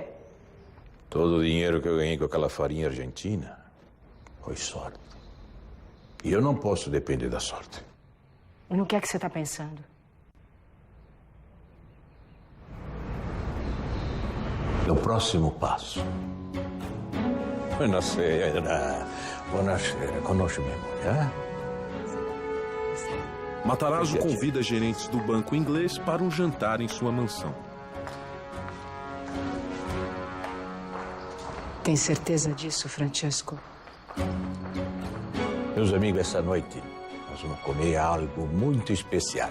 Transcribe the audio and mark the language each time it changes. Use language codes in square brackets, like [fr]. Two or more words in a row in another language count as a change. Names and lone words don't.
[pt] Todo o dinheiro que eu ganhei com aquela farinha argentina foi sorte. E eu não posso depender da sorte. E no que é que você está pensando? No próximo passo. [it] Buonasera. Buonasera. [pt] Conosce-me, mulher? Matarazzo convida gerentes do banco inglês para um jantar em sua mansão. Tem certeza disso, Francesco? Meus amigos, essa noite nós vamos comer algo muito especial.